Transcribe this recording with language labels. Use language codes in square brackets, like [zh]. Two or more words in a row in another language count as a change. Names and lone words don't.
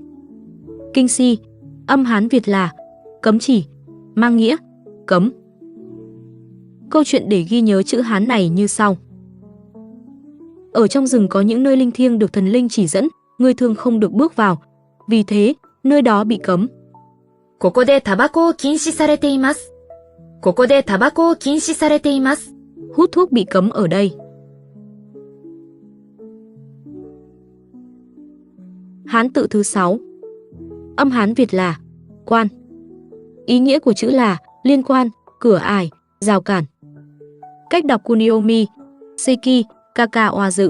[vi] Kinh si, âm Hán Việt là cấm chỉ, mang nghĩa cấm. Câu chuyện để ghi nhớ chữ Hán này như sau. Ở trong rừng có những nơi linh thiêng được thần linh chỉ dẫn, người thường không được bước vào, vì thế nơi đó bị cấm. [ja] ここでタバコを禁止されています。ここでタバコを禁止されています。 [vi] Hút thuốc bị cấm ở đây. Hán tự thứ 6. Âm Hán Việt là quan. Ý nghĩa của chữ là liên quan, cửa ải, rào cản. Cách đọc kuniomi, seiki, kaka oa dự.